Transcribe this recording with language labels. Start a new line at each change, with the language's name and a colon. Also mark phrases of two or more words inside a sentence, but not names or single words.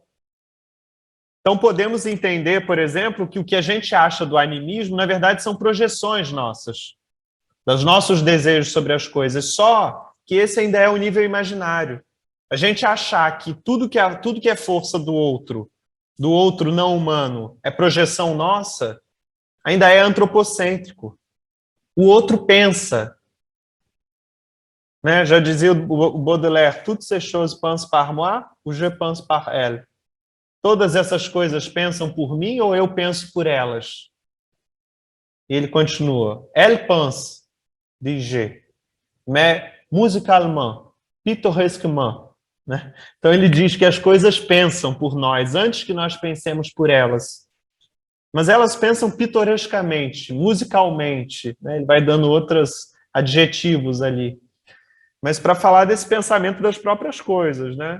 Portuguese: Então podemos entender, por exemplo, que o que a gente acha do animismo, na verdade, são projeções nossas, dos nossos desejos sobre as coisas, só que esse ainda é o nível imaginário. A gente achar que tudo que é força do outro não humano, é projeção nossa, ainda é antropocêntrico. O outro pensa. Né? Já dizia o Baudelaire,
French: toutes ces choses pensent par moi, ou je pense par elle.
Portuguese: Todas essas coisas pensam por mim ou eu penso por elas? E ele continua.
French: Elle pense, dit G, mais musicalement, pittoresquement.
Portuguese: Né? Então ele diz que as coisas pensam por nós antes que nós pensemos por elas. Mas elas pensam pitorescamente, musicalmente. Né? Ele vai dando outros adjetivos ali. Mas para falar desse pensamento das próprias coisas, né?